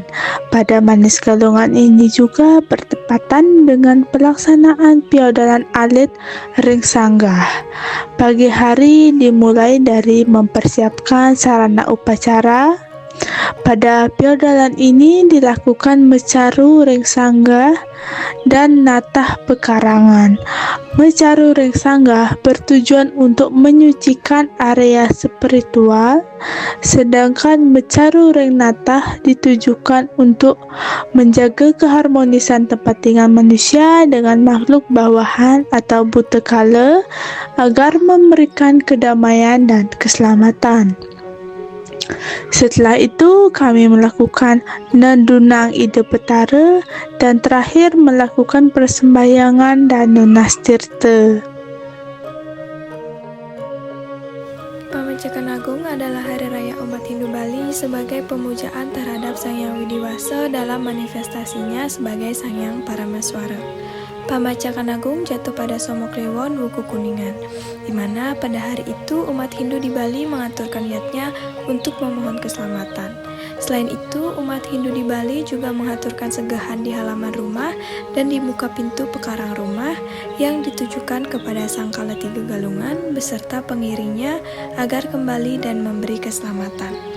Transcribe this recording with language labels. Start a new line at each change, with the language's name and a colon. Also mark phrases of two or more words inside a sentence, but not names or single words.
Indonesian: Pada Manis Galungan ini juga bertepatan dengan pelaksanaan
Balinese: piodalan alit Ring Sanggah.
Indonesian: Pagi hari dimulai dari mempersiapkan sarana upacara. Pada piodalan ini dilakukan
Balinese: mecaru ring sanggah
Indonesian: dan natah pekarangan.
Balinese: Mecaru ring sanggah
Indonesian: bertujuan untuk menyucikan area spiritual, sedangkan
Balinese: mecaru ring natah
Indonesian: ditujukan untuk menjaga keharmonisan tempat tinggal manusia dengan makhluk bawahan atau butekala agar memberikan kedamaian dan keselamatan. Setelah itu kami melakukan
Balinese: Nandunang Ide Petara
Indonesian: dan terakhir melakukan persembahyangan dan
Balinese: Nunas Tirta.
Indonesian: Pameccakan Agung adalah hari raya umat Hindu Bali sebagai pemujaan terhadap Sang Hyang Widiwasa dalam manifestasinya sebagai Sang Hyang Parameswara. Pameccakan Agung jatuh pada Somo Kliwon Wuku Kuningan, di mana pada hari itu umat Hindu di Bali mengaturkan niatnya untuk memohon keselamatan. Selain itu, umat Hindu di Bali juga mengaturkan segahan di halaman rumah dan di muka pintu pekarang rumah yang ditujukan kepada Sang Kalatiga Galungan beserta pengiringnya agar kembali dan memberi keselamatan.